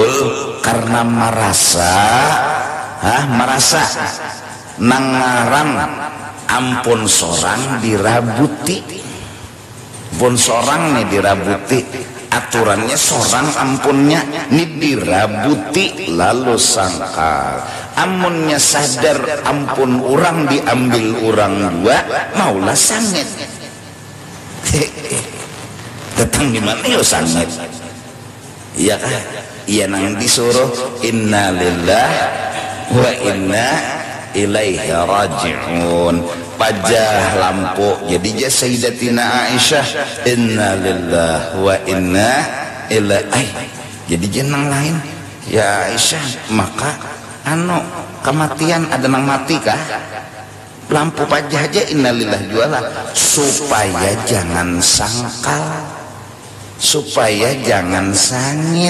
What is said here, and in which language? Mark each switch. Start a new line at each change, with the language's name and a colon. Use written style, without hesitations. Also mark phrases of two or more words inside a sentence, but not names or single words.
Banjar: Karena merasa nangaran ampun sorang dirabuti, pun sorang nih dirabuti, aturannya sorang ampunnya nih dirabuti, lalu sangkal amunnya sadar ampun orang diambil orang dua maulah sangit. Datang di mana yo sangit, iya kah? Iya nang disuruh
Arabic: إنا لله وإنا إليه راجعون,
Banjar: pajah lampu jadi Sayyidatina Aisyah
Arabic: إنا لله وإنا إليه,
Banjar: jadi jenang lain ya Aisyah, maka kematian ada nang mati kah? Lampu pajah aja innalillah jualah supaya jangan sangkal, supaya jangan sangit.